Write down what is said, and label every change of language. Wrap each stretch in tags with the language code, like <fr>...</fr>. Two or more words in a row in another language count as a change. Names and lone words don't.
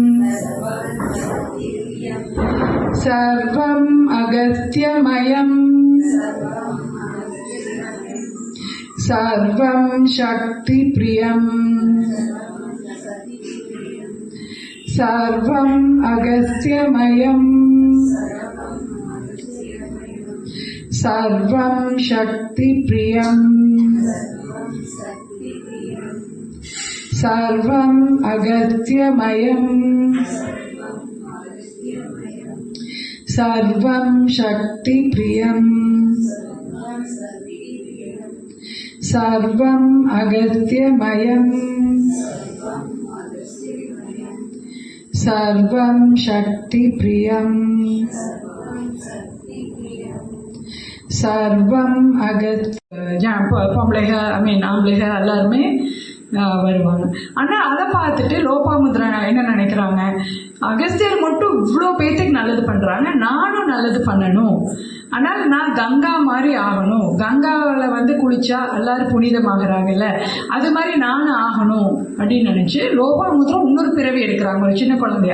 <sa>सर्वम् अगस्त्यमयम्, सर्वम् शक्ति प्रियम्, सर्वम् अगस्त्यमयम्, सर्वम् शक्ति प्रियम्, सर्वम् अगस्त्यमयम्, सर्वम् शक्ति प्रियम्, सर्वम् अगत्यमयम् सर्वं शक्तिप्रियम् सर्वம்</sa> <ta>பொம்பளைக ஆம்பளைக எல்லாருமே வருவாங்க. ஆனால் அதை பார்த்துட்டு லோபாமுத்ரா என்ன நினைக்கிறாங்க, அகஸ்தியர் மட்டும் இவ்வளோ பேத்துக்கு நல்லது பண்ணுறாங்க, நானும் நல்லது பண்ணணும், ஆனால் நான் கங்கா மாதிரி ஆகணும், கங்காவில் குளிச்சா எல்லாரும் புனிதமாகறாங்கல்ல, அது மாதிரி நானும் ஆகணும் அப்படின்னு நினச்சி லோபாமுத்ரா இன்னொரு பிறவி எடுக்கிறாங்க, ஒரு சின்ன குழந்தைய.</ta>